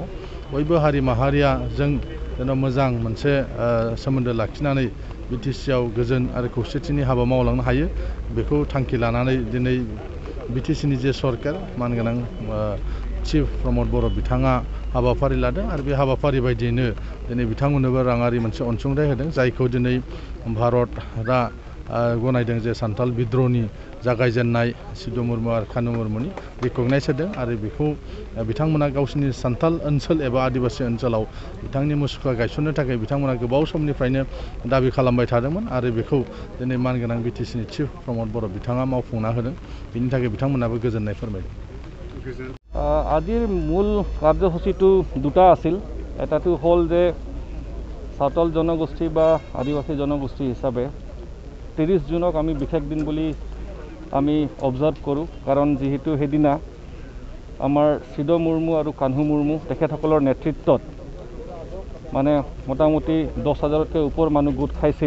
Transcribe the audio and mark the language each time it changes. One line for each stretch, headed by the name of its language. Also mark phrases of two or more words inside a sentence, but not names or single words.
Bodo: बयबो हारि माहारिया जों जेन' मोजां मोनसे सोमोन्दो लाखिनानै बिटिसिआव गोजोन आरो खौसेथिनि हाबा मावलांनो हायो बेखौ थांखि लानानै दिनै बिटिसिनि जे सरकार मानगोनां चिफ प्रमद बर' बिथाङा हाबाफारि लादों आरो बे हाबाफारि बायदियैनो दिनै बिथांमोननोबो राङारि मोनसे अनसुंथाइ होदों, जायखौ दिनै भारतआ गनायदों जे सान्थाल बिद्र'हनि जागायजेननाय सिधु मुर्मु आरो कानु मुर्मुनि रिकगनाइज होदों। आरो बेखौ बिथांमोना गावसिनि सान्थाल ओनसोल एबा आदिबासि ओनसोलाव बिथांनि मुसुखा गायसननो थाखाय बिथांमोना गोबाव समनिफ्रायनो दाबि खालामबाय थादोंमोन आरो बेखौ दिनै मानगोनां बिटिसिनि चिफ प्रमद बर' बिथाङा मावफुंना होदों। बिनि थाखाय बिथांमोनाबो गोजोननाय फोरमायदों।
Assamese: আজিৰ মূল কাৰ্যসূচীটো দুটা আছিল। এটাটো হ'ল যে সাঁওতাল জনগোষ্ঠী বা আদিবাসী জনগোষ্ঠী হিচাপে 30 জুনক আমি বিশেষ দিন বুলি আমি অবজাৰ্ভ কৰোঁ, কাৰণ যিহেতু সেইদিনা আমাৰ সিধু মুৰ্মু আৰু কানহু মুৰ্মু তেখেতসকলৰ নেতৃত্বত মানে মোটামুটি 10,000তকৈ ওপৰ মানুহ গোট খাইছিল।